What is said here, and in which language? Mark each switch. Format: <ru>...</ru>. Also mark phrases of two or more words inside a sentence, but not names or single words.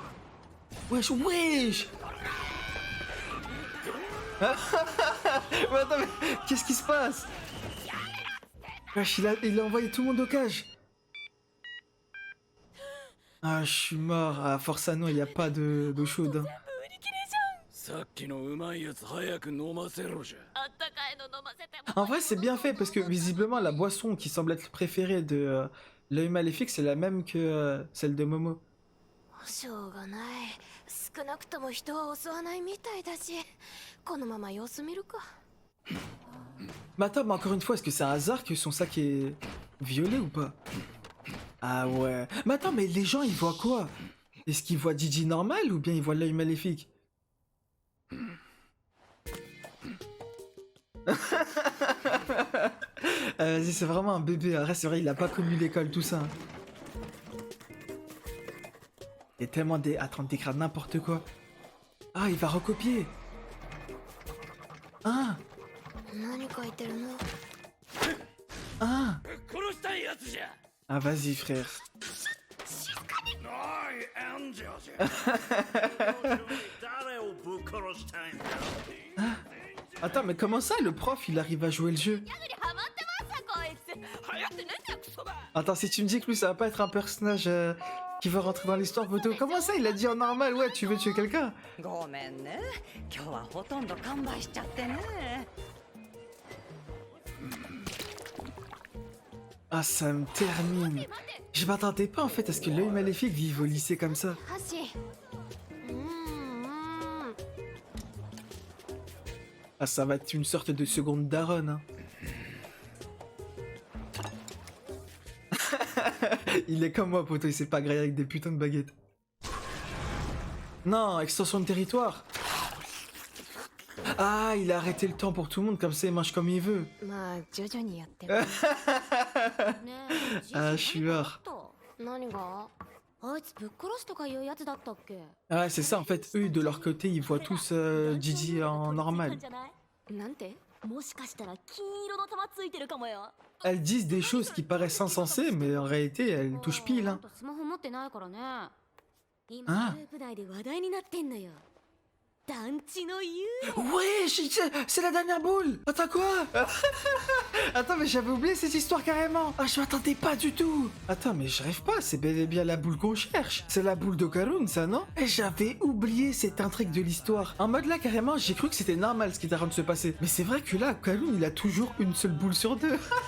<fr>Wesh, wesh. Mais attends, mais qu'est-ce qui se passe? Wesh, il a envoyé tout le monde au cage. Ah, je suis mort. À force à non, il n'y a pas d'eau chaude.</fr> <ja>さっきのうまいやつ早く飲ませろじゃ。あったかいの飲ませても</ja> <fr>En vrai, c'est bien fait parce que visiblement, la boisson qui semble être préférée de l'œil maléfique, c'est la même que celle de Momo.</fr> <ja>しょうがない少なくとも人は襲わないみたいだしこのまま様子見るか</ja> <fr>Mais attends, mais encore une fois, est-ce que c'est un hasard que son sac est violet ou pas? Ah ouais. Mais attends, mais les gens, ils voient quoi? Est-ce qu'ils voient Gigi normal ou bien ils voient l'œil maléfique? Vas-y, c'est vraiment un bébé. Arrête, c'est vrai, il a pas connu l'école, tout ça. Il y a tellement des... Attends, d'écrire n'importe quoi. Ah, il va recopier. Ah,</fr> <ja>何書いてるの</ja> <fr>ah.</fr> <ja>殺したいやつじゃ。</ja> <fr>Ah, vas-y, frère.</fr> <ja>おい、エンジェルじゃ。誰をぶっ殺したいんだ。</ja> <fr>Attends, mais comment ça, le prof, il arrive à jouer le jeu?</fr> <ja>ギャグにハマってますさこいつ流行ってねえんだよクソが</ja> <fr>Attends, si tu me dis que lui, ça va pas être un personnage qui va rentrer dans l'histoire, photo. Comment ça, il a dit en normal, ouais, tu veux tuer quelqu'un?</fr> <ja>ごめんね今日はほとんど完売しちゃってね</ja> <fr>Ah, ça me termine. Je m'attendais pas, en fait, à ce que l'œil maléfique vive au lycée comme ça.</fr> <ja>箸</ja> <fr>Ah, ça va être une sorte de seconde daronne, hein. Il est comme moi, poto, il sait pas grailler avec des putains de baguettes. Non, extension de territoire. Ah, il a arrêté le temps pour tout le monde, comme ça il mange comme il veut.</fr> <ja>まあ徐々にやってるねえ</ja> <fr>Ah, je suis mort.</fr> <ja>何があいつぶっ殺すとかいうやつだったっけ</ja> <fr>Ah, c'est ça, en fait, eux, de leur côté, ils voient tous Gigi en normal.</fr> <ja>なんてもしかしたら金色の玉ついてるかもよ</ja> <fr>Elles disent des choses qui paraissent insensées, mais en réalité, elles touchent pile, hein.</fr> <ja>スマホ持ってないからね今グループ内で話題になってんのよ団地の幽霊</ja> <fr>Ouais, c'est la dernière boule. Attends, quoi? Attends, mais j'avais oublié cette histoire carrément. Ah, je m'attendais pas du tout. Attends, mais je rêve pas, c'est bel et bien la boule qu'on cherche. C'est la boule de Karun, ça, non? Et j'avais oublié cette intrigue de l'histoire. En mode là, carrément, j'ai cru que c'était normal ce qui était en train de se passer. Mais c'est vrai que là, Karun, il a toujours une seule boule sur deux.</fr>